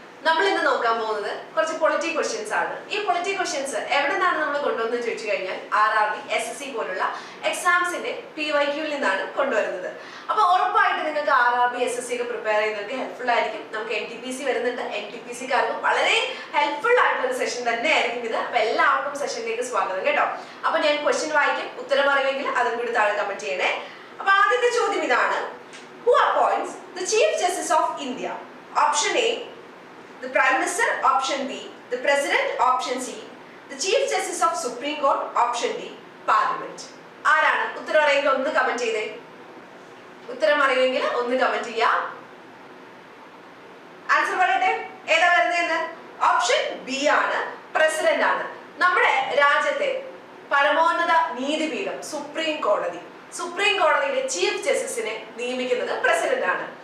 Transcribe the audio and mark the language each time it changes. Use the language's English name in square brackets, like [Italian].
[Malayalam] നമ്മൾ ഇന്ന് നോക്കാൻ പോകുന്നത് കുറച്ച് പൊളിറ്റി ക്വസ്റ്റ്യൻസ് ആണ്. ഈ പൊളിറ്റി ക്വസ്റ്റ്യൻസ് എവിടെ നിന്നാണ് നമ്മൾ കൊണ്ടുവന്ന് ചോദിച്ചു കഴിഞ്ഞാൽ RRB, SSC പോലുള്ള എക്സാംസിന്റെ PYQൽ നിന്നാണ് കൊണ്ടുവരുന്നത്. അപ്പൊ ഉറപ്പായിട്ട് നിങ്ങൾക്ക് RRB, SSC ഒക്കെ പ്രിപ്പയർ ചെയ്യുന്നവർക്ക് ഹെൽപ്ഫുൾ ആയിരിക്കും. നമുക്ക് NTPC വരുന്നുണ്ട്. NTPCക്കാർക്ക് വളരെ ഹെൽപ്ഫുൾ ആയിട്ടുള്ള ഒരു സെഷൻ തന്നെ ആയിരിക്കും ഇത്. അപ്പൊ എല്ലാവർക്കും സെഷനിലേക്ക് സ്വാഗതം കേട്ടോ. അപ്പൊ ഞാൻ ക്വസ്റ്റ്യൻ വായിക്കും, ഉത്തരം അറിയുമെങ്കിൽ അതും കൂടി താഴെ കമന്റ് ചെയ്യണേ. അപ്പൊ ആദ്യത്തെ ചോദ്യം ഇതാണ്: [English] Who appoints the Chief Justice of India? Option A, the Prime Minister. Option B, the President. Option C, the Chief Justice of Supreme Court. Option D, Parliament. [Malayalam] ആരാണ്? ഉത്തരം അറിയെങ്കിൽ ഒന്ന് കമന്റ് ചെയ്തേ. ഉത്തരം അറിയുമെങ്കിൽ ഒന്ന് കമന്റ് ചെയ്യാം. ആൻസർ പറയട്ടെ, ഏതാ വരുന്നതെന്ന്? ഓപ്ഷൻ ബി ആണ്, പ്രസിഡന്റ് ആണ്. നമ്മുടെ രാജ്യത്തെ പരമോന്നത നീതിപീഠം സുപ്രീം കോടതി, സുപ്രീം കോടതിയിലെ ചീഫ് ജസ്റ്റിസിനെ നിയമിക്കുന്നത് പ്രസിഡന്റ് ആണ്.